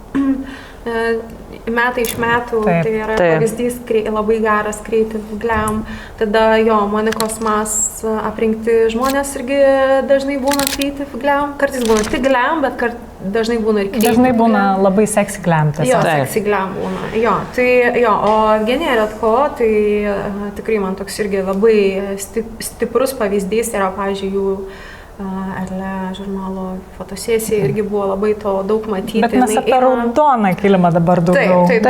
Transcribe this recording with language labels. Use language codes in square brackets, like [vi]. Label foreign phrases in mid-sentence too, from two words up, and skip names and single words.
[lt] Metai iš metų, tai yra pavyzdys labai geras [en] Creative Glam. [lt] Tada jo, Monikos Mas aprinkti žmonės irgi dažnai būna [en] Creative Glam. [lt] Kartais būna tik Glam, bet dažnai būna ir [en] Creative Glam. [lt] Dažnai būna labai [en] sexy Glam. [lt] Jo, [en] sexy Glam [lt] būna. Jo, tai jo, o Evgenija Redko, tai tikrai man toks irgi labai stiprus pavyzdys yra, pavyzdžiui, jų Erle žurnalo fotosesija irgi buvo labai to daug matyti. Bet mes apie raudoną kilimą dabar daugiau. Taip.